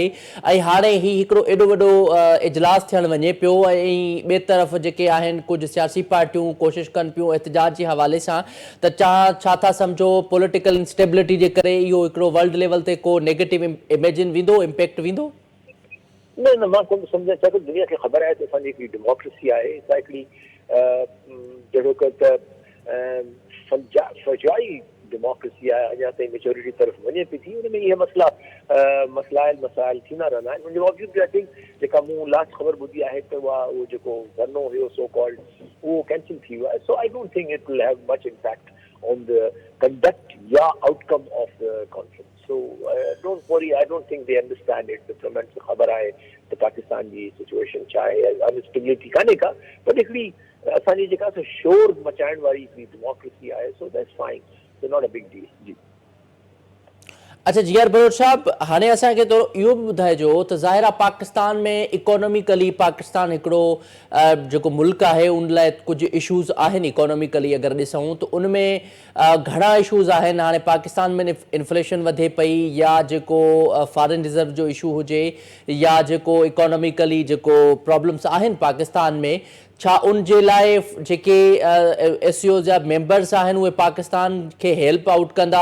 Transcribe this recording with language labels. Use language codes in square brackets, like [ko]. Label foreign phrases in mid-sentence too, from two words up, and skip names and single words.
[sd] ऐं हाणे ही हिकिड़ो एॾो वॾो इजलास थियण वञे पियो ऐं ॿिए तरफ़ जेके आहिनि कुझु सियासी पार्टियूं कोशिशि कनि पियूं एहतजाज जे हवाले सां, त छा था सम्झो [en] political instability [sd] जे करे इहो हिकिड़ो [en] world level [sd] ते को नेगेटिव इमेजिन वेंदो, इम्पैक्ट वेंदो? न मां कोन सम्झां छा त दुनिया खे ख़बर आहे त असांजी हिकिड़ी डेमोक्रेसी आहे, असां हिकिड़ी जहिड़ो त फजाई डेमोक्रेसी आहे, अञा ताईं मेच्योरिटी तरफ़ वञे पई थी। हुन में इहे मसाइल थींदा रहंदा आहिनि। मुंहिंजे बावजूद बि [en] I think [sd] जेका मूं लास्ट ख़बर ॿुधी आहे त उहो जेको धरनो हुयो [en] so called [sd] उहो कैंसिल थी वियो आहे। [en] So I don't think it will have much impact on the conduct या outcome of the conference. So don't worry, I don't think they understand it. [sd] Diplomats को खबर आए तो पाकिस्तान जी सिचुएशन चाहे अनस्टेबिलिटी काने का, पर हिकिड़ी असांजी जेका शोर मचाइण वारी डेमोक्रेसी आहे, [en] so that's fine. So not a big deal. [sd] जी अच्छा जियार बलोच साहब, हाणे असांखे थोरो इहो बि ॿुधाइजो त ज़ाहिरा पाकिस्तान में इकोनॉमिकली पाकिस्तान हिकिड़ो जेको मुल्क आहे उन लाइ कुझु इशूज़ आहिनि इकोनॉमिकली अगरि ॾिसूं त उन में घणा इशूज़ आहिनि। हाणे पाकिस्तान में इन्फ्लेशन वधे पई या जेको [en] foreign reserve [sd] जो इशू हुजे या जेको इकोनॉमिकली जेको प्रॉब्लम्स आहिनि पाकिस्तान में, छा उन जे लाइ जेके SCO जा मेंबर्स आहिनि उहे पाकिस्तान खे [en] help out [sd] कंदा?